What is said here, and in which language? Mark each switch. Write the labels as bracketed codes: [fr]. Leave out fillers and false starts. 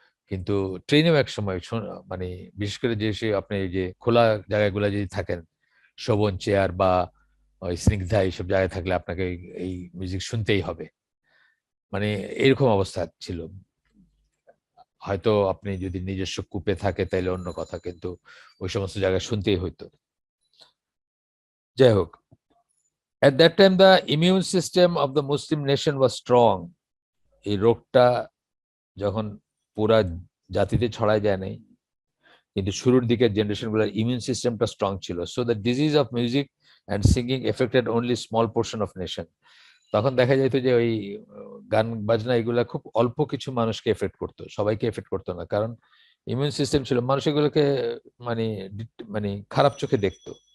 [bn] কিন্তু ট্রেনেও এক সময় মানে বিশেষ করে যে সে আপনি এই যে খোলা জায়গাগুলো যদি থাকেন, শোভন চেয়ার বা ওই স্নিগ্ধা এইসব জায়গায় থাকলে আপনাকে এই মিউজিক শুনতেই হবে, মানে এরকম অবস্থা ছিল। হয়তো আপনি যদি নিজস্ব কূপে থাকে তাইলে অন্য কথা, কিন্তু ওই সমস্ত জায়গায় শুনতেই হইতো। যাই হোক, [en] at that time the immune system of the Muslim nation was strong. [bn] এই রোগটা যখন পুরা জাতিতে ছড়ায় যায় নাই, কিন্তু শুরুর দিকের জেনারেশন গুলোর ইমিউন সিস্টেমটা স্ট্রং ছিল। [en] So the disease of music and singing affected only small portion of nation. [bn] তখন দেখা যেত যে ওই গান বাজনা এগুলা খুব অল্প কিছু মানুষকে এফেক্ট করতো, সবাইকে এফেক্ট করতো না, কারণ ইমিউন সিস্টেম ছিল, মানুষ এগুলোকে মানে মানে খারাপ চোখে দেখতো।